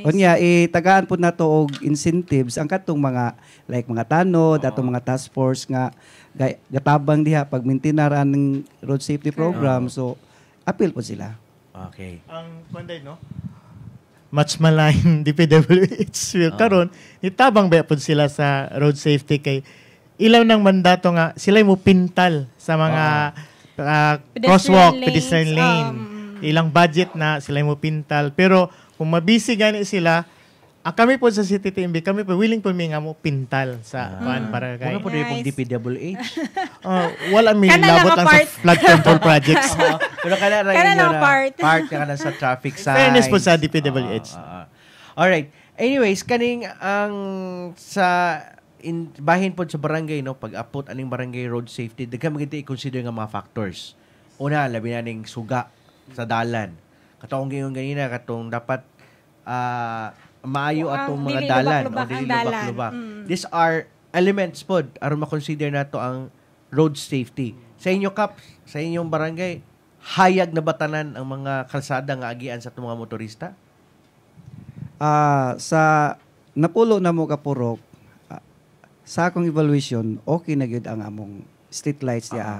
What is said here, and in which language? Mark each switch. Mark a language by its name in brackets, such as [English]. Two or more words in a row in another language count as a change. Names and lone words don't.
[Cebuano] Unya, tagaan po nato og incentives ang katong mga, like mga tanod, atong mga [English] task force [Cebuano] nga gatabang diha pag maintainer ang [English] road safety program. [Cebuano] So, appeal po sila. Okay. Ang panday, no? Much malign DPWH karon nitabang ba pud sila sa [English] road safety [Cebuano] kay ilaw ng mandato nga sila mo pintal sa mga crosswalk, [English] pedestrian lane. [Cebuano] Ilang budget na sila mo pintal pero kung mabisi gani sila kami po sa City TMB, kami po willing po nga mo pintal sa para kay. [Filipino] Wala po rin pong DPWH. [Cebuano] Wala may labot lang sa [English] flood control projects. [Cebuano] Pero kana lang part ka na sa [English] traffic signs. [Cebuano] Fairness po sa DPWH. Alright. Anyways, kaning ang sa bahin po sa barangay, no, pag-apot aning barangay [English] road safety, [Cebuano] daghan magita i-consider nga mga factors. Una, labi na ning suga sa dalan. Katong gingon ganina, katong dapat maayo atong mga dalan o dili lubak-lubak. [English] These are elements [Cebuano] pod aron ma-consider nato ang [English] road safety. [Cebuano] Sa inyo Kap, sa inyong barangay, hayag na batanan ang mga kalsada nga agian sa mga motorista? Sa napulo na mo kapurok, sa akong evaluation, okay na gyud ang among [English] street lights [Cebuano] diya.